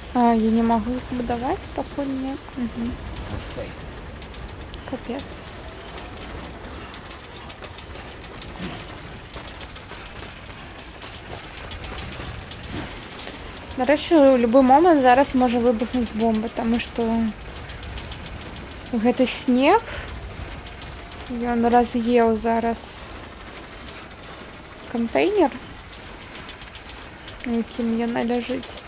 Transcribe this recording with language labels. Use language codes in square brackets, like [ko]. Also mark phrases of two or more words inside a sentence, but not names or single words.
[ru] А, я не могу их выдавать, походу нет. Угу. Капец. [be] Нарэшце, у любой момент зараз можа выбухнуць бомба, таму што гэты снег, ён раз'еў зараз кантэйнер, у якім яна ляжыць.